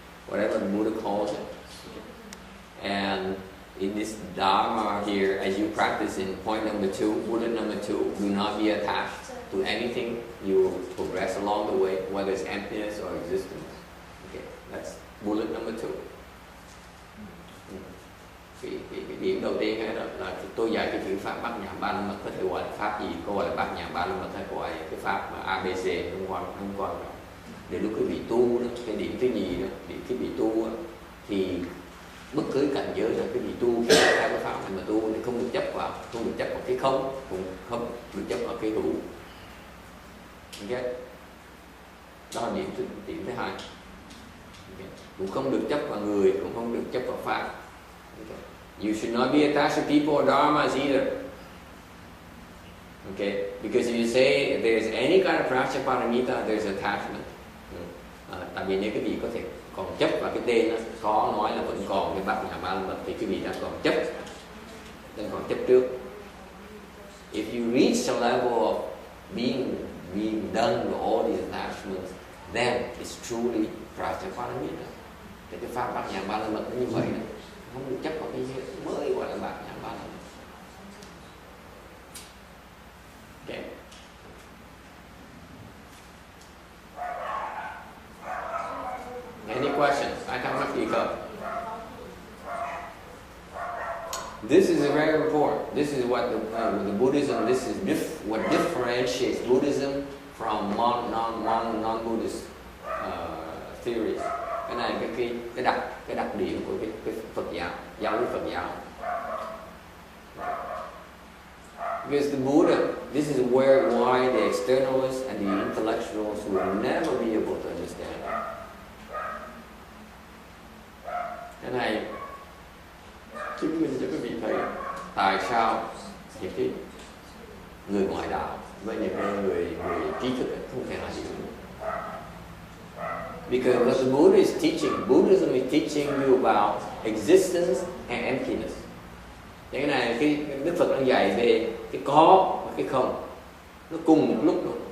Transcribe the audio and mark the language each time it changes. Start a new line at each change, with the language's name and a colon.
English: Whatever the Buddha calls it. And in this Dharma here, as you practice in point number 2, bullet number 2, do not be attached to anything. You will progress along the way, whether it's emptiness or existence. Okay, that's bullet number 2.
Vietnamese: Cái điểm đầu tiên là tôi dạy cái chữ pháp bát nhã ba la mật, có thể gọi là pháp gì, có gọi là bát nhã ba la mật hay gọi là cái pháp mà ABC không quan trọng. Để lúc quý vị tu đó, cái điểm thứ nhì đó, điểm quý vị tu đó, thì bất cứ cảnh giới là quý vị tu theo cái pháp này mà tu thì không được chấp vào cái không, cũng không được chấp vào cái hữu. Okay. Đó là điểm thứ hai. Okay. Cũng không được chấp vào người, cũng không được chấp vào pháp.
English: Okay. You should not be attached to people or dharmas either. Okay, because if you say there's any kind of prajnaparamita, there's attachment.
Vietnamese: Tại vì nếu quý vị có thể còn chấp vào cái tên đó, có nói là vẫn còn cái bát nhã ba la mật thì quý vị đang còn chấp trước.
English: If you reach a level of being done with all these attachments, then it's truly prajnaparamita.
Vietnamese: Thì cái pháp bát nhã ba la mật nó như vậy đó, không được chấp vào cái gì mới gọi là bát nhã ba la mật.
English: Okay. Any questions? I can't speak up. This is very important. This is what the Buddhism. This is what differentiates Buddhism from non-Buddhist theories.
Vietnamese: Cái này cái đặc điểm của cái Phật giáo, giáo lý Phật giáo.
English: Because the Buddha, this is why the externalists and the intellectuals will never be able to understand it.
Vietnamese: Cái này chứng minh cho quý vị thấy tại sao những cái người ngoại đạo với những người trí thức không thể nào hiểu được.
English: Because what the Buddha is teaching, Buddhism is teaching you about existence and emptiness.
Vietnamese: Cái này cái Đức Phật đang dạy về cái có và cái không, nó cùng một lúc luôn.